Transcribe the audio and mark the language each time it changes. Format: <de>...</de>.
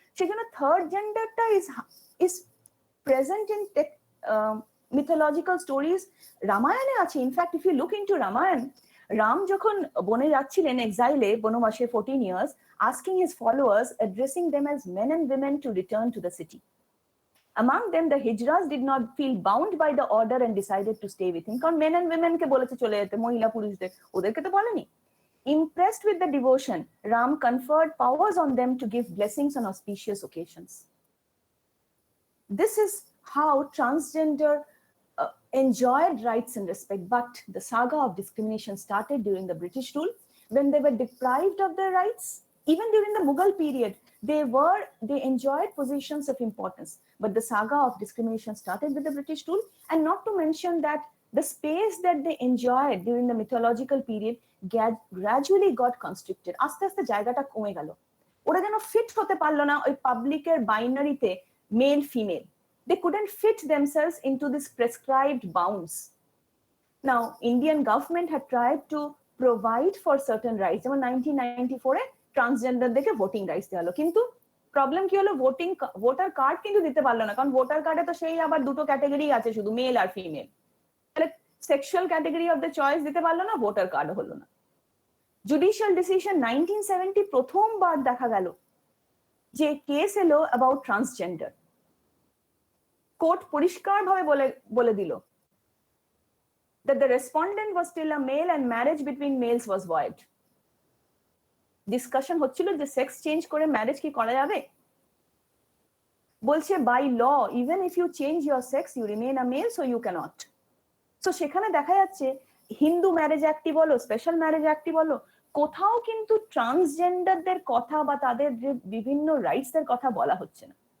<bn>সেখানে third জেন্ডারটা</bn> <en>is present in mythological stories.</en> <bn>রামায়ণে আছে।</bn> <en>in fact if you look into Ramayan,</en> <bn>Ram যখন বনে যাচ্ছিলেন এক্সাইলে বনবাসে</bn> <en>14 years, asking his followers, addressing them as men and women to return to the city. Among them, the Hijras did not feel bound by the order and decided to stay with him.</en> <bn>কারণ</bn> <en>men and women</en> <bn>কে বলেছে চলে যেতে, মহিলা পুরুষদের, ওদেরকে তো বলেনি।</bn> <en>Impressed with the devotion, Ram conferred powers on them to give blessings on auspicious occasions. This is how transgender enjoyed rights and respect. But the saga of discrimination started during the British rule, when they were deprived of their rights. Even during the Mughal period, they enjoyed positions of importance. But the saga of discrimination started with the British rule, and not to mention that the space that they enjoyed during the mythological period gradually got constricted.</en> <bn>আস্তে আস্তে জায়গাটা কমে গেল। ওরা যেন fit হতে পারলো না ওই পাবলিকের বাইনারিতে male female.</bn> <en>They couldn't fit themselves into this prescribed bounds. Now, Indian government had tried to provide for certain rights.</en> <bn>যেমন 1994 ট্রান্সজেন্ডারদেরকে ভোটিং রাইটস দেওয়া হলো, কিন্তু প্রবলেম কি হলো, ভোটার কার্ড কিন্তু দিতে পারলো না, কারণ ভোটার কার্ডে তো সেই আবার দুটো ক্যাটাগরি আছে, শুধু মেল আর ফিমেল। তাহলে sexual category of the choice দিতে পারলো না, ভোটার কার্ড হলো না। জুডিশিয়াল ডিসিশন 1970 প্রথমবার দেখা গেল যে কেস এলো অ্যাবাউট ট্রান্সজেন্ডার। কোর্ট পরিষ্কার ভাবে বলে দিল</bn> <en>that the respondent was still a male and marriage between males was void.</en> <bn>Discussion হচ্ছিল যে সেক্স চেঞ্জ করে ম্যারেজ কি করা যাবে, বলছে</bn> <en>By law even if you change your sex you remain a male, so you cannot.</en> <bn>So সেখানে দেখা যাচ্ছে হিন্দু ম্যারেজ অ্যাক্টই বলো, স্পেশাল ম্যারেজ অ্যাক্টই বলো, কোথাও কিন্তু ট্রান্সজেন্ডারদের কথা বা তাদের যে বিভিন্ন রাইটস এর কথা বলা হচ্ছে না।</bn>